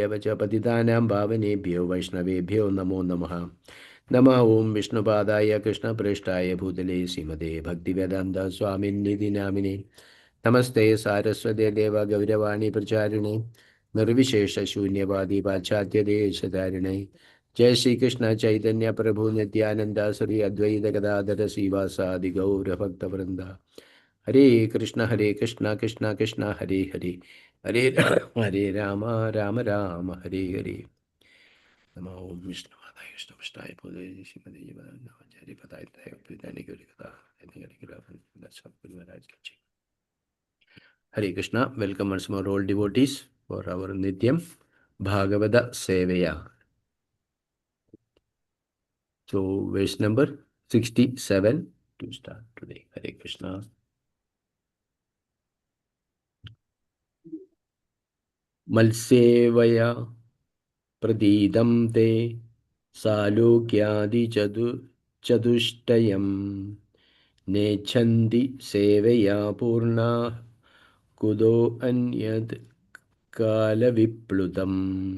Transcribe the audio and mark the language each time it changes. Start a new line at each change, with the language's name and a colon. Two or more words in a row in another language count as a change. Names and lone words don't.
Sanskrit: सिन्धुभ्यः च पतितानां पावनेभ्यो वैष्णवेभ्यो नमो नमः नमः ओं विष्णुपादाय कृष्णप्रेष्ठाय भूतले श्रीमते भक्तिवेदान्त स्वामिन्निधि नामिने नमस्ते सारस्वते देव गौरवाणी प्रचारिणे निर्विशेष शून्यवादी पाश्चात्य देशधारिणे जय श्री कृष्ण चैतन्य प्रभु नित्यानंद श्री अद्वैत गदाधर श्रीवासादि गौर भक्त वृंदा हरे कृष्ण कृष्ण कृष्ण हरे हरे हरे हरे राम राम राम हरे हरे नमो ओम विष्णुपादाय कृष्णपृष्ठाय भूतले श्रीमते जगन्नाथाचार्य पदाय तय गौरी कथा
Hindi: सद्गुरु महाराज की जय.
English: Hare Krishna, welcome once more all devotees for our Nityam Bhagavata Sevaya. So, verse number 67 to start today. Hare Krishna.
Sanskrit: मल्सेवया प्रदिदं ते सालुक्यादि चतुष्टयं नेचन्दि सेवया पूर्ण कुदो अन्यद् काल विप्लुतम्.